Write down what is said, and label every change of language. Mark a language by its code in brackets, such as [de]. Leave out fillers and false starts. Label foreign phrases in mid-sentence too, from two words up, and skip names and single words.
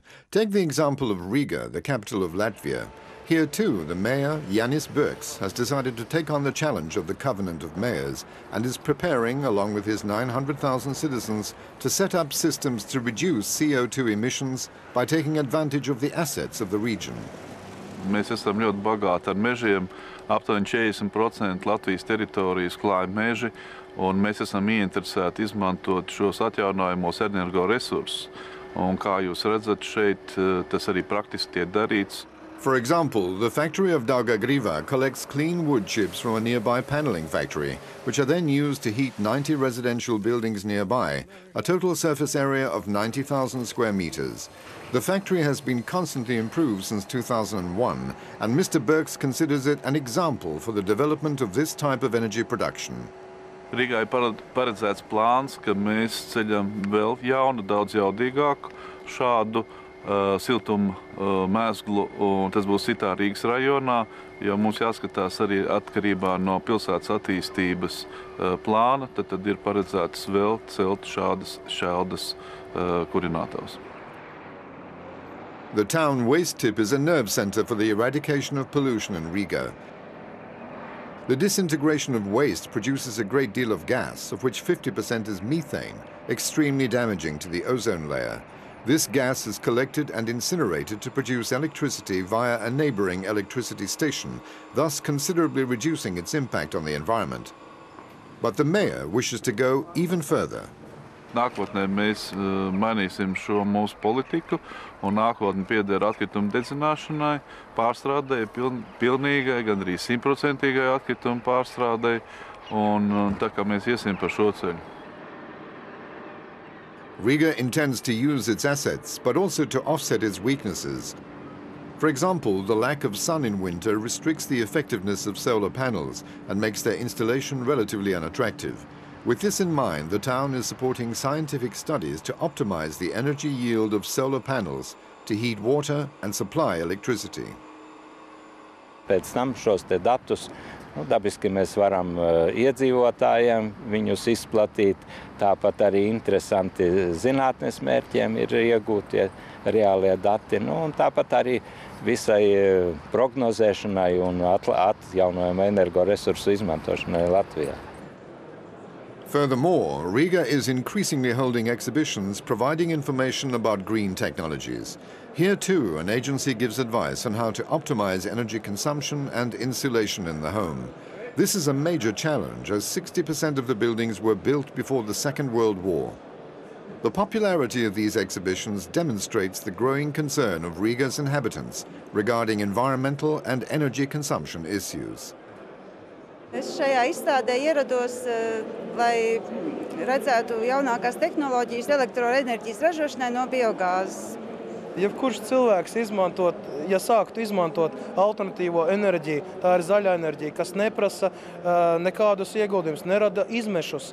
[en] Take the example of Riga, the capital of Latvia. Here too, the mayor, Jānis Burks, has decided to take on the challenge of the Covenant of Mayors and is preparing, along with his 900,000 citizens, to set up systems to reduce CO2 emissions by taking advantage of the assets of the region. [lv] Mēs esam ļoti bagāti ar mežiem, aptuveni 40% Latvijas teritorijas klāj meži, un mēs esam ieinteresēti izmantot šos atjaunojamos energoresursus. Un kā jūs redzat šeit, tas arī praktiski tiek darīts. [en] For example, the factory of Daugavpils collects clean wood chips from a nearby paneling factory, which are then used to heat 90 residential buildings nearby, a total surface area of 90,000 square meters. The factory has been constantly improved since 2001, and Mr. Birks considers it an example for the development of this type of energy production. [lv] Rīgai paredzēts plāns, ka mēs ceļam vēl jaunu, daudz jaudīgāku šādu siltumu mēsglu, un tas būs citā Rīgas rajonā, jo mums jāskatās arī atkarībā no pilsētas attīstības plāna, tad ir paredzēts vēl celt šādas šķeldas kurinātavas. [en] The town waste tip is a nerve center for the eradication of pollution in Riga. The disintegration of waste produces a great deal of gas, of which 50% is methane, extremely damaging to the ozone layer. This gas is collected and incinerated to produce electricity via a neighboring electricity station, thus considerably reducing its impact on the environment. But the mayor wishes to go even further. [lv] Nākotnē mēs mainīsim šo mūsu politiku, un nākotne pieder atkritumu dedzināšanai, pārstrādei, pilnīgai, gandrīz 100% atkritumu pārstrādei, un tā kā mēs iesim par šo ceļu. [en] Riga intends to use its assets, but also to offset its weaknesses. For example, the lack of sun in winter restricts the effectiveness of solar panels and makes their installation relatively unattractive. With this in mind, the town is supporting scientific studies to optimize the energy yield of solar panels to heat water and supply electricity. [lv] Pēc tam šos te datus dabiski mēs varam iedzīvotājiem viņus izplatīt. Tāpat arī interesanti zinātnes mērķiem ir iegūtie reālie dati. Un tāpat arī visai prognozēšanai un atjaunojumu energoresursu izmantošanai Latvijā. [en] Furthermore, Riga is increasingly holding exhibitions providing information about green technologies. Here too, an agency gives advice on how to optimize energy consumption and insulation in the home. This is a major challenge, as 60% of the buildings were built before the Second World War. The popularity of these exhibitions demonstrates the growing concern of Riga's inhabitants regarding environmental and energy consumption issues. [lv] Es šajā izstādē ierados, lai redzētu jaunākās tehnoloģijas elektroenerģijas ražošanai no biogāzes. Jebkurš cilvēks sāktu izmantot alternatīvo enerģiju, tā ir zaļā enerģija, kas neprasa nekādus ieguldījumus, nerada izmešus.